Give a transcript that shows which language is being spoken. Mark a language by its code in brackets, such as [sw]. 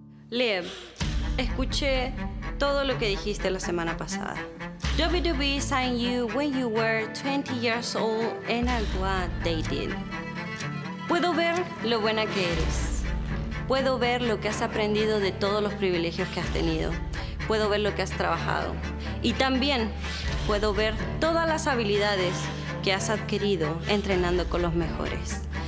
[es] Liv, escuché todo lo que dijiste la semana pasada. [en] WWE signed you when you were 20 years old and I'm glad they did. [es] Puedo ver lo buena que eres. Puedo ver lo que has aprendido de todos los privilegios que has tenido. Puedo ver lo que has trabajado. Y también puedo ver todas las habilidades que has adquirido entrenando con los mejores.